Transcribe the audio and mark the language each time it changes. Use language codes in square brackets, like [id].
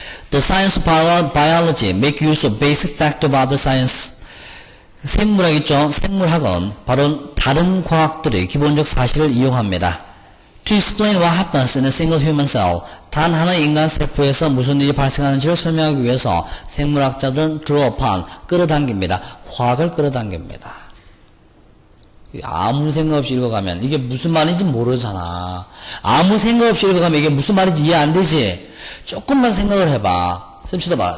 [en] The science of biology make use of basic fact of other science. [ko] 생물학 있죠? 생물학은 바로 다른 과학들의 기본적 사실을 이용합니다. [en] To explain what happens in a single human cell. [ko] 단 하나의 인간 세포에서 무슨 일이 발생하는지를 설명하기 위해서 생물학자들은 draw upon, 끌어당깁니다. 화학을 끌어당깁니다. 아무 생각 없이 읽어가면 이게 무슨 말인지 모르잖아. 아무 생각 없이 읽어가면 이게 무슨 말인지 이해 안 되지? 조금만 생각을 해봐. 쌤 쳐다봐.